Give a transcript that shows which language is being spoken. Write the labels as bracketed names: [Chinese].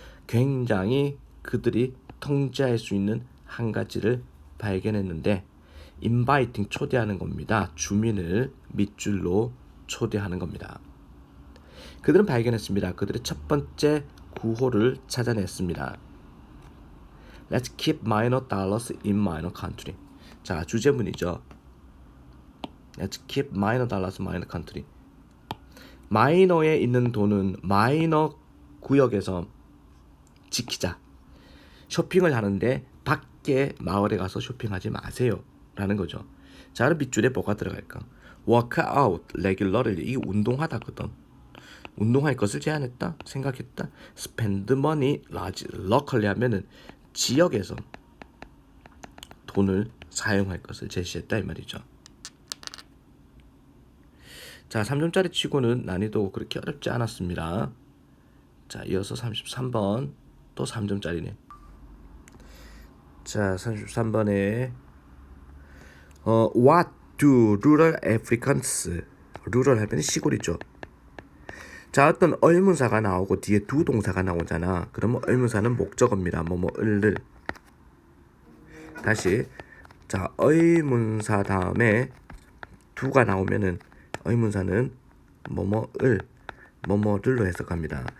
[Korean] 굉장히 그들이 통제할 수 있는 한 가지를 발견했는데 inviting 초대하는 겁니다. 주민을 밑줄로 초대하는 겁니다. 그들은 발견했습니다. 그들의 첫 번째 구호를 찾아냈습니다. [English] Let's keep minor dollars in minor country. [Korean] 자, 주제문이죠. [English] Let's keep minor dollars in minor country. [Korean] 마이너에 있는 돈은 마이너 구역에서 지키자. 쇼핑을 하는데 밖에 마을에 가서 쇼핑하지 마세요. 라는 거죠. 자, 그럼 밑줄에 뭐가 들어갈까? [English] Work out regularly. [Korean] 이게 운동하다거든. 운동할 것을 제안했다. 생각했다. [English] Spend money locally [Korean] 하면은 지역에서 돈을 사용할 것을 제시했다 이 말이죠. 자, 3점짜리 치고는 난이도 그렇게 어렵지 않았습니다. 자, 이어서 33번 또 3점짜리네. 자, 33번에 [English] What do rural Africans? [Korean] rural 하면 시골이죠. 자, 어떤 의문사가 나오고 뒤에 두 동사가 나오잖아. 그러면 의문사는 목적어입니다. 뭐뭐을 다시 자, 의문사 다음에 두가 나오면은 의문사는 뭐뭐을 뭐뭐를로 해석합니다.